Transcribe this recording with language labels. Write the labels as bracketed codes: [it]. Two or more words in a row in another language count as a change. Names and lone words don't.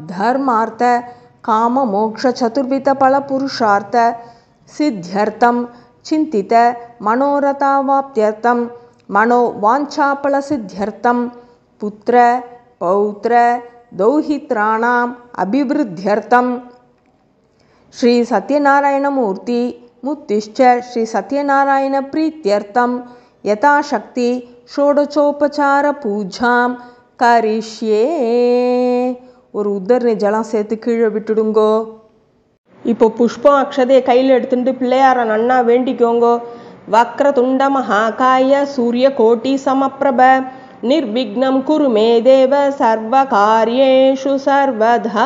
[sa] धर्मार्थ काम मोक्ष चतुर्विध फल पुरुषार्थ सिद्ध्यर्थं चिन्तित मनोरथावाप्त्यर्थं मनोवाञ्छाफलसिद्ध्यर्थं पुत्र पौत्र दौहित्राणाम् अभिवृद्ध्यर्थं श्री सत्यनारायणमूर्ति मुत्तिश्च श्री सत्यनारायण प्रीत्यर्थं यथाशक्ति षोडशोपचार पूजां करिष्ये. [ta] ஒரு உத்தரணி ஜலம் சேர்த்து கீழே விட்டுடுங்கோ. இப்போ புஷ்பம் அக்ஷதையை கையில் எடுத்துட்டு பிள்ளையார நன்னா வேண்டிக்கோங்கோ. [sa] वक्रतुण्ड महाकाय सूर्य कोटि समप्रभ निर्विघ्नं कुरु मे देव सर्व कार्येषु सर्वदा.